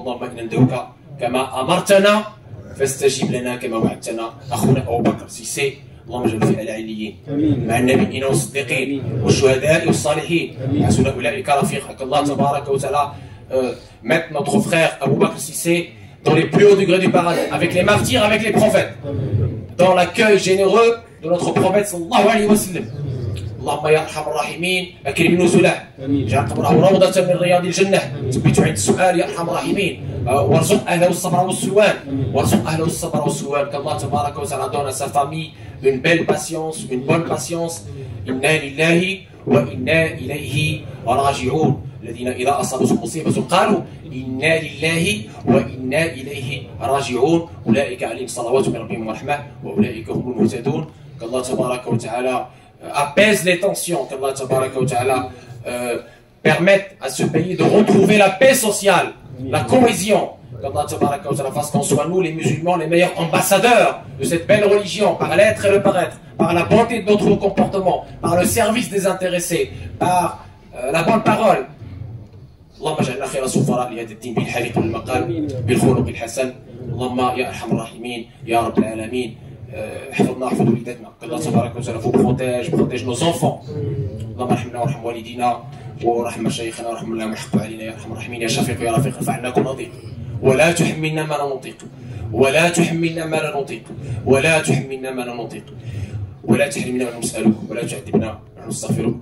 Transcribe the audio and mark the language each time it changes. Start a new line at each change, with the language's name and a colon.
Arabic: Allahumma inna nad'uka كما أمرتنا فاستجب لنا كما وعدتنا أخونا أبو بكر سيسي اللهم اجعله في العليين مع النبيين والصديقين والشهداء والصالحين حسن أولئك رفيقا. الله تبارك وتعالى
French: mettre notre frère Abou Bakr Sissé dans les plus hauts degrés du paradis, avec les martyrs, avec les prophètes, dans l'accueil généreux de notre prophète
Arabic: sallallahu alayhi wa sallam. اللهم يا ارحم الراحمين اكرم نزله، اجعل قبره روضه من رياض الجنه، ثبت عند السؤال يا ارحم الراحمين، وارزق اهله الصبر والسلوان، وارزق اهله الصبر والسلوان.
French: qu'Allah
Arabic: تبارك وتعالى
French: donne à sa famille une belle patience, une bonne patience.
Arabic: إنا لله وإنا إليه راجعون. الذين إذا أصابتهم مصيبة قالوا إنا لله وإنا إليه راجعون. أولئك عليهم صلوات من ربهم ورحمة وأولئك هم المهتدون.
French: qu'Allah
Arabic: تبارك وتعالى
French: apaise les tensions, qu'Allah تبارك وتعالى permette à ce pays de retrouver la paix sociale, la cohésion. qu'Allah
Arabic: تبارك وتعالى
French: fasse qu'on soit nous les musulmans les meilleurs ambassadeurs de cette belle religion, par l'être et le paraître, par la bonté de notre comportement, par le service des intéressés, par la bonne parole.
Arabic: اللهم اجعلنا خير سفراء لهذا الدين بالحريق والمقال بالخلق الحسن. اللهم يا ارحم الراحمين يا رب العالمين احفظنا واحفظ وليداتنا.
French: qu'Allah
Arabic: تبارك وتعالى
French: vous protège nos enfants.
Arabic: اللهم ارحمنا وارحم والدينا وارحم مشايخنا وارحم لهم وحق علينا يا ارحم الراحمين. يا شفيق يا رفيق ارفع عنا كل ضيق ولا تحملنا ما لا نطيق، ولا تحملنا ما لا نطيق، ولا تحملنا ما لا نطيق، ولا تحرمنا من نسألك، ولا تعذبنا ونستغفرك.